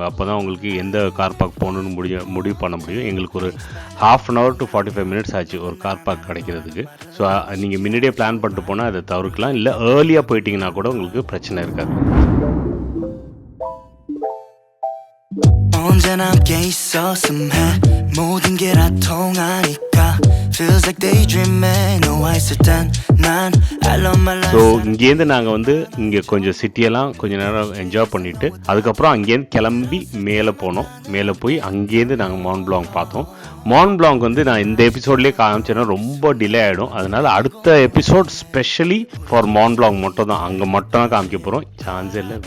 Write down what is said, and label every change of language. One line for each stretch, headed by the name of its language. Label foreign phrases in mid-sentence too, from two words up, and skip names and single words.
Tamil: அப்போ தான் உங்களுக்கு எந்த கார் பார்க் போகணுன்னு முடிவு பண்ண முடியும். எங்களுக்கு ஒரு
English: 1/2 hour to 45 minutes
Tamil: ஆச்சு ஒரு கார் பார்க் கிடைக்கிறதுக்கு. ஸோ நீங்கள் முன்னாடியே பிளான் பண்ணிட்டு போனால் அதை தவிர்க்கலாம். இல்லை ஏர்லியாக போயிட்டீங்கன்னா கூட உங்களுக்கு பிரச்சனை இருக்காது.
Korean: 언제나 함께 있었음 해 모든 게 다 통하니까
English: feels like daydreaming no I said then 난 I love my life
Tamil: ஸோ இங்கேருந்து நாங்கள் வந்து இங்கே கொஞ்சம் சிட்டியெல்லாம் கொஞ்ச நேரம் என்ஜாய் பண்ணிவிட்டு அதுக்கப்புறம் அங்கேருந்து கிளம்பி மேலே போனோம். மேலே போய் அங்கேருந்து நாங்கள் மவுண்ட் பிளாங் பார்த்தோம். மவுண்ட் பிளாங் வந்து நான் இந்த எபிசோட்லேயே காமிச்சேன்னா ரொம்ப டிலே ஆகிடும். அதனால் அடுத்த எபிசோட்
English: specially for
Tamil: மவுண்ட் பிளாங் மட்டும் தான், அங்கே மட்டும் தான் காமிக்க போகிறோம்.